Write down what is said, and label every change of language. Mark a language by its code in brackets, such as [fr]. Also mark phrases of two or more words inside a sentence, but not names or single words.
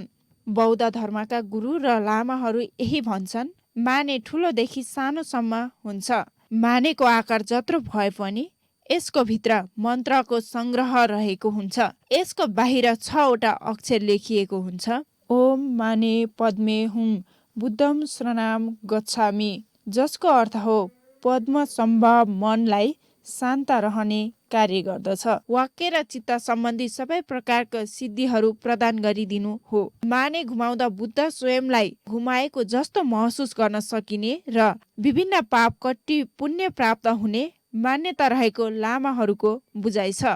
[ne] बौद्ध धर्मका गुरु र लामाहरू यही भन्छन्, माने ठुलोदेखि सानोसम्म हुन्छ। मानेको आकार जत्रो भए पनि यसको भित्र मन्त्रको संग्रह रहेको हुन्छ। यसको बाहिर 6 वटा अक्षर लेखिएको हुन्छ। [sa] ओम माने पद्मे हुम [pi] बुद्धम शरणम गच्छामि, [ne] जसको अर्थ हो पद्म सम्भव मनलाई शान्त रहने कार्य गर्दछ। वाक्य र चित्त सम्बन्धी सबै प्रकारका सिद्धिहरू प्रदान गरिदिनु हो। माने घुमाउँदा बुद्ध स्वयंलाई घुमाएको जस्तो महसुस गर्न सकिने र विभिन्न पाप कट्टी पुण्य प्राप्त हुने मान्यता रहेको लामाहरूको बुझाइ छ।